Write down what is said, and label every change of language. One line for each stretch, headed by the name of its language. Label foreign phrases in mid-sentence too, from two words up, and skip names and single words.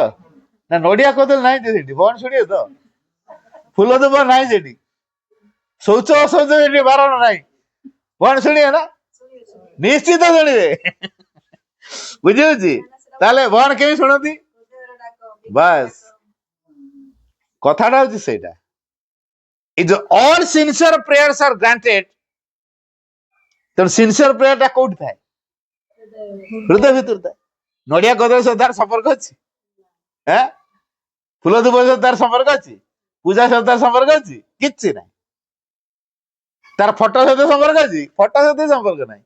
Odia: ନା ନଡିଆ କଦଳୀ ନାହିଁ ଯେ ସେଠି, ଭଗବାନ ଶୁଣିବେ ତ? ଫୁଲ ଦୁବ ନାହିଁ ସେଠି, ଶୌଚ ଅଶୌଚ ସେଠି ବାରଣ ନାହିଁ, ଭଗବାନ ଶୁଣିବେ ନା? ନିଶ୍ଚିତ ଶୁଣିବେ। ବୁଝିହଉଛି? ତାହେଲେ ଭଗବାନ କେମିତି ଶୁଣନ୍ତି? ବାସ୍ କଥାଟା ହଉଛି ସେଇଟା।
English: If all sincere prayers are granted,
Odia: ତେଣୁ
English: sincere prayer
Odia: ଟା କୋଉଠି ଥାଏ? ହୃଦୟ ଭିତରେ ଥାଏ। ନଡିଆ କଦଳୀ ସହିତ ତାର ସମ୍ପର୍କ ଅଛି? ଫୁଲ ଧୂପ ସହିତ ତାର ସମ୍ପର୍କ ଅଛି? ପୂଜା ସହିତ ତାର ସମ୍ପର୍କ ଅଛି? କିଛି ନାହିଁ। ତାର ଫଟୋ ସହିତ ସମ୍ପର୍କ ଅଛି? ଫଟୋ ସହିତ ସମ୍ପର୍କ ନାହିଁ।